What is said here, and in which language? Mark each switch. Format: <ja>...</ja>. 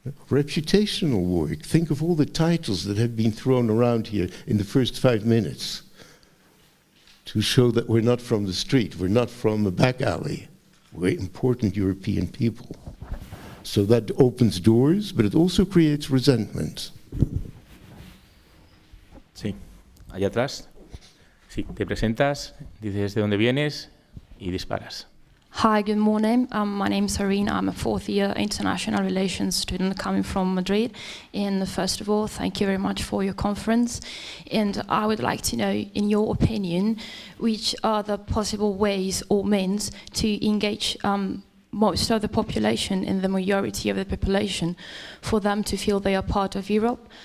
<en>Reputational work. Think of all the titles that have been thrown around here in the first 5 minutes to show that we're not from the street, we're not from a back alley. We're important European people. So that opens doors, but it also creates resentment.</en> <es>Sí, allá atrás. Sí, te presentas, dices de dónde vienes y disparas.</es> <en>Hi, good morning. My name is Serena. I'm a fourth-year international relations student coming from Madrid. And first of all, thank you very much for your conference. And I would like to know, in your opinion, which are the possible ways or means to engage most of the population and the majority of the population for them to feel they are part of Europe?</en>